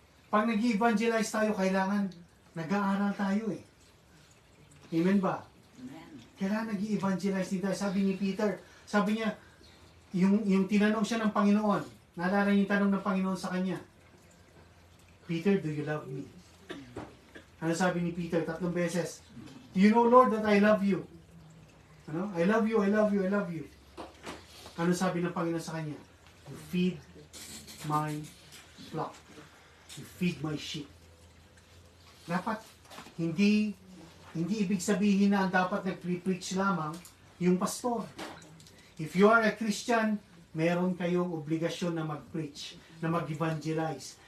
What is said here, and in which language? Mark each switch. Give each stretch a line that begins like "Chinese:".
Filipino: Pag nag-evangelize tayo, kailangan nag-aaral tayo eh. Amen ba?
English: Amen.
Filipino: Kailangan nag-evangelize din tayo. Sabi ni Peter, sabi niya, yung tinanong siya ng Panginoon, naalala niyo yung tanong ng Panginoon sa kanya,
English: Peter, do you love me?
Filipino: Ano sabi ni Peter? 3 beses.
English: Do you know, Lord, that I love you? I love you, I love you, I love you.
Filipino: Ano sabi ng Panginoon sa kanya?
English: You feed my flock. You feed my sheep.
Filipino: Dapat, hindi ibig sabihin na ang dapat nag-preach lamang yung pastor.
English: If you are a Christian,
Filipino: meron kayong obligasyon na mag-preach, na mag-evangelize.